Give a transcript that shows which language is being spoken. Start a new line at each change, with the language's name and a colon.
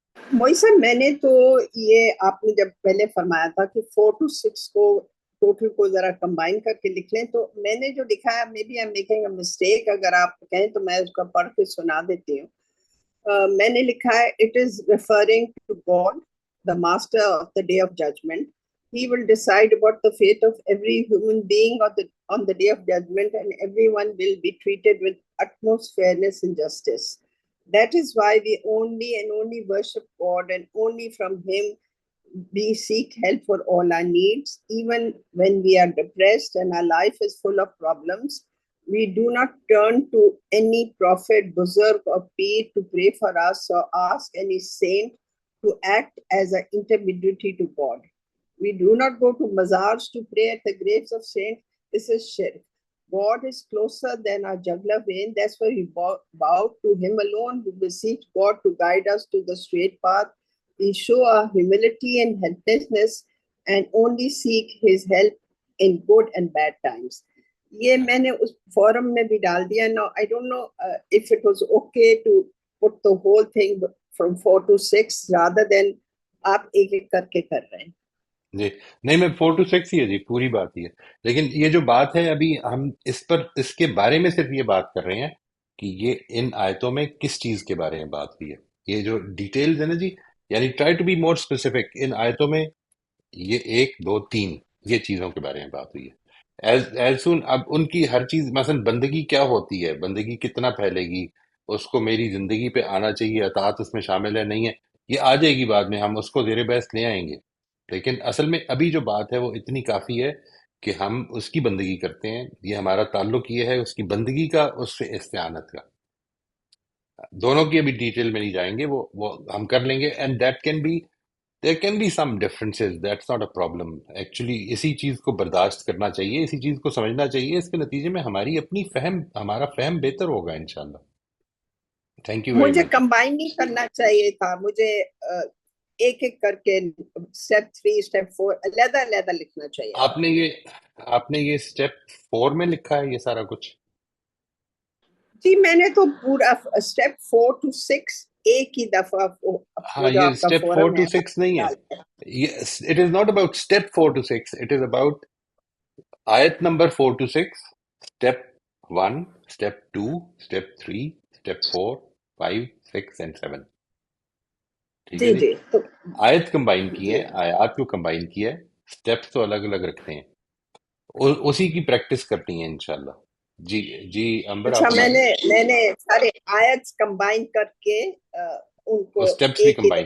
Urdu: موئی سر، میں نے تو یہ آپ نے جب پہلے فرمایا تھا کہ 4 to 6 کو ٹوٹل کو ذرا کمبائن کر کے لکھ لیں. تو میں نے جو لکھا ہے
English: maybe I am making a mistake,
Urdu: اگر آپ کہیں تو میں اس کا پڑھ کے سنا دیتی ہوں. میں نے لکھا ہے
English: It is referring to God the master of the day of judgment. He will decide about the fate of every human being on the day of judgment, and everyone will be treated with utmost fairness and justice. That is why we only worship God, and only from Him we seek help for all our needs. Even when we are depressed and our life is full of problems, we do not turn to any prophet, buzurg or peer to pray for us, or ask any saint to act as an intermediary to God. We do not go to mazars to pray at the graves of saints. This is shirk. God is closer than our jugular vein. That's why we bow to Him alone. We beseech God to guide us to the straight path. We show our humility and helplessness and only seek His help in good and bad times.
Urdu: یہ میں نے اس forum میں بھی ڈال دیا.
English: Now I don't know if it was okay to put the whole thing from 4 to 6 rather than
Urdu: آپ ایک ایک کر کے کر رہے ہیں. جی نہیں، میں 4 to 6 ہی ہے جی، پوری بات ہی ہے. لیکن یہ جو بات ہے ابھی ہم اس کے بارے میں صرف یہ بات کر رہے ہیں کہ یہ ان آیتوں میں کس چیز کے بارے میں بات ہوئی ہے. یہ جو ڈیٹیلز ہے نا جی، یعنی
English: Try to be more specific.
Urdu: ان آیتوں میں یہ 1 2 3 یہ چیزوں کے بارے میں بات ہوئی ہے. ایز سون اب ان کی ہر چیز، مثلا بندگی کیا ہوتی ہے، بندگی کتنا پھیلے گی، اس کو میری زندگی پہ آنا چاہیے، اطاعت اس میں شامل ہے نہیں ہے، یہ آ جائے گی بعد میں، ہم اس کو زیر بحث لے آئیں گے. لیکن اصل میں ابھی جو بات ہے وہ اتنی کافی ہے کہ ہم اس کی بندگی کرتے ہیں. یہ ہمارا تعلق یہ ہے اس کی بندگی کا، اس سے استعانت کا. دونوں کی ابھی ڈیٹیل میں نہیں جائیں گے، وہ ہم کر لیں گے.
English: And that can be there can be some differences, that's not a problem.
Urdu: Actually اسی چیز کو برداشت کرنا چاہیے، اسی چیز کو سمجھنا چاہیے. اس کے نتیجے میں ہماری اپنی ہمارا فہم بہتر ہوگا انشاءاللہ.
English: thank you very
Urdu: مجھے
English: Much.
Urdu: کمبائن نہیں کرنا چاہیے تھا، مجھے ایک ایک کر کے اسٹیپ 3 اسٹیپ 4 علیحدہ لکھنا چاہیے. آپ نے یہ اسٹیپ 4 میں لکھا ہے یہ سارا کچھ؟ جی میں نے تو پورا اسٹیپ 4 to 6 ایک ہی دفعہ ہاں، یہ اسٹیپ 4 to 6 نہیں ہے.
English: It is not about step 4 to 6, it is about
Urdu: آیت number
English: 4 to 6, step 1, step 2, step 3, step 4, 5, 6 and 7.
Urdu: ٹھیک ہے جی. آیت کمبائن کی ہے، آیات کو کمبائن کیا ہے، سٹیپس تو الگ الگ رکھتے ہیں، اسی کی پریکٹس کرنی ہے انشاءاللہ. جی امبر اچھا، آپ میں نے سارے آیت کمبائن کر کے ان کو اسٹیپس بھی ایک ہی کمبائن